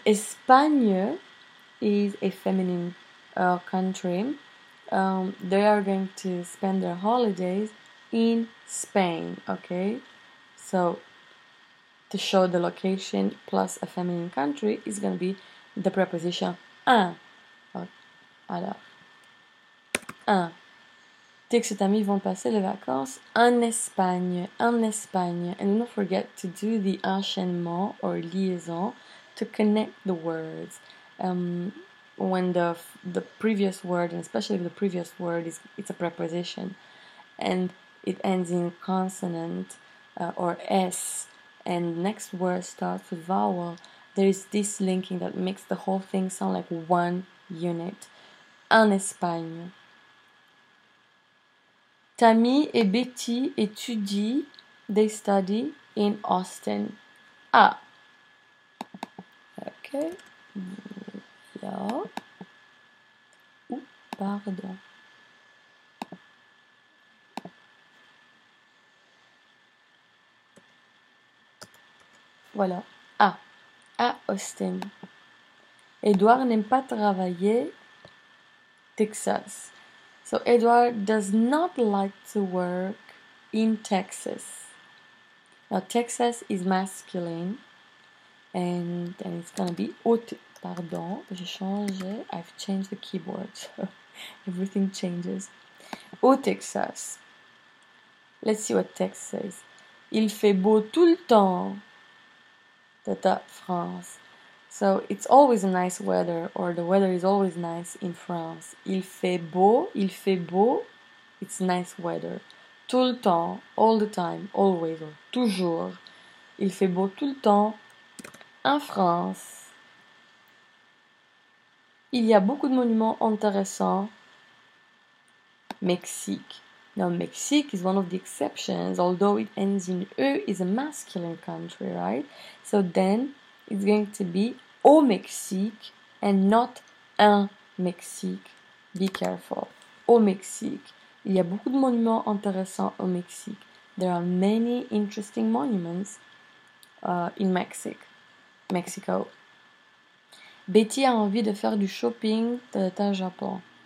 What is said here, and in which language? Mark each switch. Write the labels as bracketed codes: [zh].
[en] Espagne is a feminine country. They are going to spend their holidays in Spain. Okay? So, to show the location plus a feminine country is going to be the preposition un. [fr] Alors, un. Tix et Tammy vont passer les vacances en Espagne. En Espagne. [en] And don't forget to do the enchaînement or liaison to connect the words. When the previous word, and especially if the previous word it's a preposition, and it ends in consonant or S, and the next word starts with vowel, there is this linking that makes the whole thing sound like one unit. [fr] En Espagne. Tammy et Betty étudient, they study in Austin. Ah. Okay. Yeah. Pardon. Voilà. Ah. À Austin. Edouard n'aime pas travailler. Texas. [en] So Edward does not like to work in Texas. Now Texas is masculine, and then it's gonna be [fr] pardon, j'ai changé. [en] I've changed the keyboard, so everything changes. [fr] Au Texas. [en] Let's see what Texas says. [fr] Il fait beau tout le temps. Tata, France. [en] So it's always a nice weather, or the weather is always nice in France. [fr] Il fait beau, [en] it's nice weather. [fr] Tout le temps, [en] all the time, always, or toujours. [fr] Il fait beau tout le temps en France. Il y a beaucoup de monuments intéressants. Mexique. [en] Now, Mexique is one of the exceptions, although it ends in E, is a masculine country, right? So then it's going to be [fr] au Mexique [en] and not [fr] un Mexique. [en] Be careful. [fr] Au Mexique. Il y a beaucoup de monuments intéressants au Mexique. [en] There are many interesting monuments in Mexico. [fr] Betty a envie de faire du shopping au Japon.